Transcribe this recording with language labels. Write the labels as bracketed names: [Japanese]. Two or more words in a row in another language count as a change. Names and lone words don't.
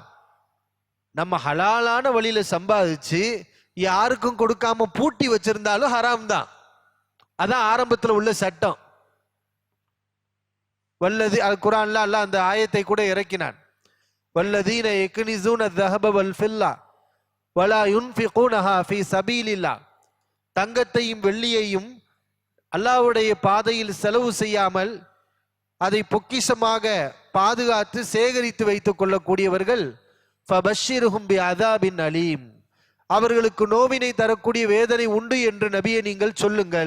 [Tamil] நம்ம ஹலாலான வழியில சம்பாதிச்சு யாருக்கும் கொடுக்காம பூட்டி வச்சிருந்தாலும் ஹராம் தான். அதான் ஆரம்பத்தில் உள்ள சட்டம். வல்லதி குர்ஆன்ல அல்லாஹ் அந்த ஆயத்தை கூட இறக்கினான். [Arabic] والذين يكنزون الذهب والفضة ولا ينفقونها في سبيل الله. [Tamil] தங்கத்தையும் வெள்ளியையும் அல்லாஹ்வுடைய பாதையில் செலவு செய்யாமல் அதை பொக்கிஷமாக பாதுகாத்து சேகரித்து வைத்துக் கொள்ளக்கூடியவர்கள் [Arabic] فبشرهم بعذاب أليم, [Tamil] அவர்களுக்கு நோவினை தரக்கூடிய வேதனை உண்டு என்று நபியை நீங்கள் சொல்லுங்கள்.